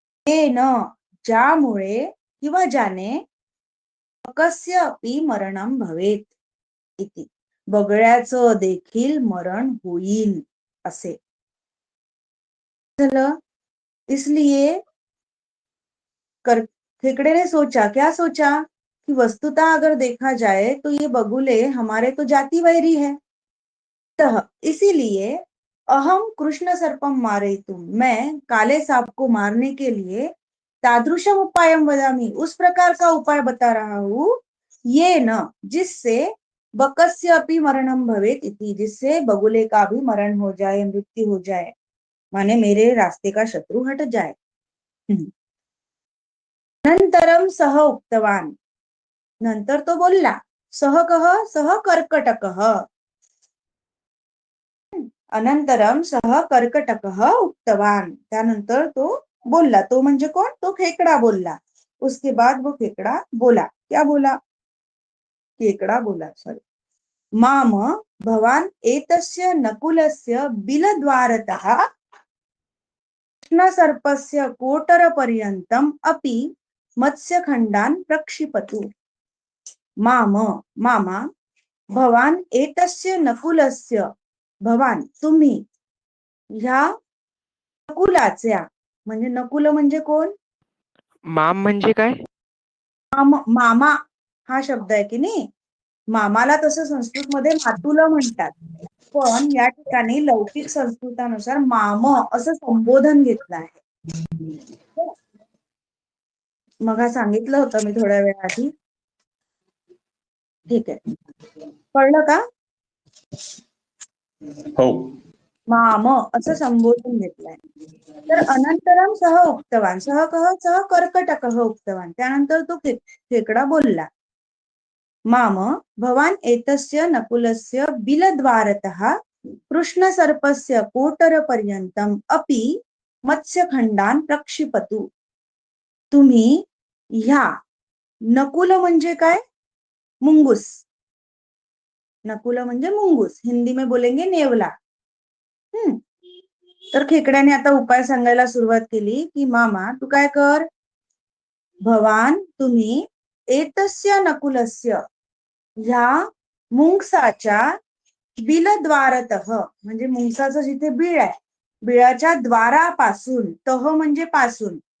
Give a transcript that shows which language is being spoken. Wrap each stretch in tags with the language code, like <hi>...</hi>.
<mr>न ज्यामुळे किंवा ज्याने</mr> <sa>बकस्य अपि मरणम भवेत इति.</sa> <mr>बगळ्याचं देखील मरण होईल असे झालं.</mr> <hi>इसलिए खेकड़े ने सोचा. क्या सोचा? कि वस्तुतः अगर देखा जाए तो ये बगुले हमारे तो जाति वैरी है. इसीलिए</hi> <sa>अहम कृष्ण सर्पम मारयितुम</sa> <hi>मैं काले सांप को मारने के लिए</hi> <sa>तादृशम उपायम वदामि</sa> <hi>उस प्रकार का उपाय बता रहा हूं. ये न जिससे</hi> <sa>बकस्य अपि मरणम भवेत इति</sa> <hi>जिससे बगुले का भी मरण हो जाए मृत्यु हो जाए माने मेरे रास्ते का शत्रु हट जाए.</hi> <sa>नंतरम सह उक्तवान.</sa> <mr>नंतर तो बोलला. सह कह</mr> <sa>सह कर्कटकः. अनंतरम सह कर्कटकः उक्तवान,</sa> <mr>त्यानंतर तो बोलला. तो म्हणजे कोण? तो खेकडा बोलला.</mr> <hi>उसके बाद वो खेकडा बोला. क्या बोला? खेकडा बोला, सॉरी.</hi> <sa>माम भवान एतस्य नकुलस्य बिलद्वारतः कृष्णसर्पस्य कोटरपर्यन्तम् अपि मत्स्यखण्डान् प्रक्षिपतु.</sa> <mr>माम मामा</mr> <sa>भवान एतस्य नकुलस्य,</sa> <mr>भवान तुम्ही, ह्या नकुलाच्या, म्हणजे नकुल म्हणजे कोण? माम म्हणजे काय? मामा हा शब्द आहे की नाही, मामाला तसं संस्कृतमध्ये मातुल म्हणतात, पण या ठिकाणी लौकिक संस्कृतानुसार माम असं संबोधन घेतलं आहे. मग सांगितलं होतं मी थोड्या वेळ आधी. ठीक आहे, कळलं का? हो. माम असं संबोधन घेतलंय. तर</mr> <sa>अनंतरम सह उक्तवान, सह कर्कटकः उक्तवान,</sa> <mr>त्यानंतर तो खेकडा बोलला.</mr> <sa>माम भवान एतस्य नकुलस्य बिलद्वारतः कृष्णसर्पस्य कोटरपर्यन्तम् अपि मत्स्यखण्डान् प्रक्षिपतु.</sa> <mr>तुम्ही ह्या, नकुल म्हणजे काय? मुंगूस. नकुल म्हणजे मुंगूस,</mr> <hi>हिंदी में बोलेंगे नेवला.</hi> <mr>तर खेकड्याने आता उपाय सांगायला सुरुवात केली की मामा तू काय कर, भवान तुम्ही,</mr> <sa>एतस्य नकुलस्य</sa> <mr>ह्या मुंगसाच्या, बिलद्वारतः म्हणजे मुंगसाचं जिथे बीळ आहे, बिळाच्या द्वारापासून, तह म्हणजे पासून,</mr>